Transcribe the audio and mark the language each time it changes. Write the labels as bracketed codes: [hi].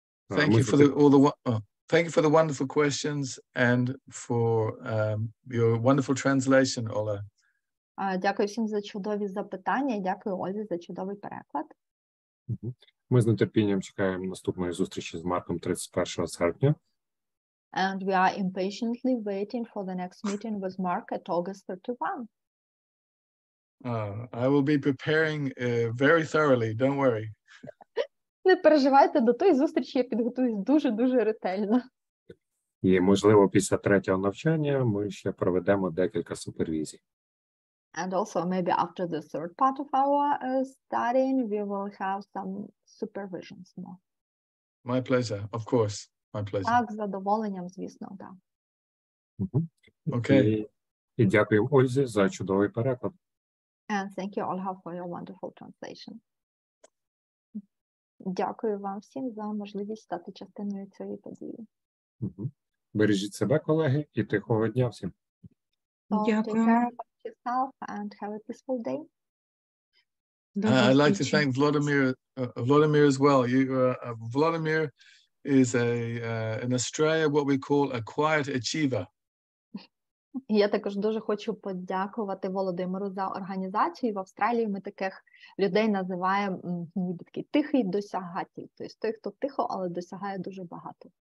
[en] Thank you for thank you for the wonderful questions and for your wonderful translation, Ola. [uk] Дякую всім за чудові запитання і дякую Ользі за чудовий переклад. Ми з нетерпінням чекаємо наступної зустрічі з Марком 31 серпня. [en] And we are impatiently waiting for the next meeting with Mark at August 31. I will be preparing very thoroughly, don't worry. [uk] Не переживайте, до тої зустрічі я підготуюсь дуже-дуже ретельно. І, можливо, після третього навчання ми ще проведемо декілька супервізій. [en] And also maybe after the third part of our studying, we will have some supervisions more. My pleasure, of course. My pleasure. [uk] Так, з задоволенням, звісно, так. [en] Okay. [uk] І дякую Ользі за чудовий переклад. [en] And thank you, Olga, for your wonderful translation. [uk] Дякую вам всім за можливість стати частиною цієї події. Бережіть себе, колеги, і тихого дня всім. [en] So take care of yourself and have a peaceful day. I'd like to thank Vladimir as well. Vladimir is in Australia what we call a quiet achiever. [uk] Я також дуже хочу подякувати Володимиру за організацію. В Австралії ми таких людей називаємо ніби такий тихий досягатель. Тобто той, хто тихо, але досягає дуже багато.